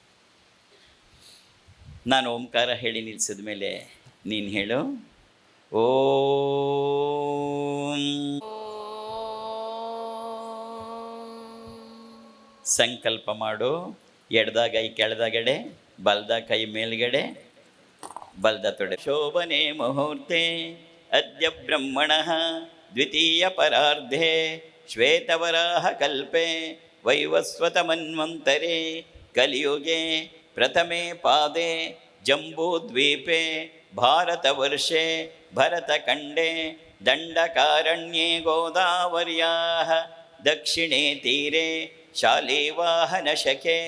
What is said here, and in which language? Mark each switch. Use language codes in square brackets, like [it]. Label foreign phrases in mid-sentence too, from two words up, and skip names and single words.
[kn] ನಾನು ಓಂಕಾರ ಹೇಳಿ ನಿಲ್ಲಿಸಿದ ಮೇಲೆ ನೀನು ಹೇಳು ಓಂ. ಸಂಕಲ್ಪ ಮಾಡು. ಎಡದ ಕೈ ಕೆಳದಗಡೆ, ಬಲದ ಕೈ ಮೇಲ್ಗಡೆ, ಬಲದ ತೊಡೆ. [sa] ಶೋಭನೆ ಮುಹೂರ್ತೆ ಅದ್ಯ ಬ್ರಹ್ಮಣಃ ದ್ವಿತೀಯ ಪರಾರ್ಧೆ ಶ್ವೇತವರಾಹ ಕಲ್ಪೆ ವೈವಸ್ವತ ಮನ್ವಂತರೆ ಕಲಿಯುಗೆ ಪ್ರಥಮೆ ಪಾದೆ ಜಂಬೂದ್ವೀಪೆ ಭಾರತವರ್ಷೆ ಭರತಖಂಡೆ ದಂಡಕಾರಣ್ಯೆ ಗೋದಾವರ್ಯಾಃ ದಕ್ಷಿಣೆ ತೀರೆ ಶಾಲಿವಾಹನಶಕೆ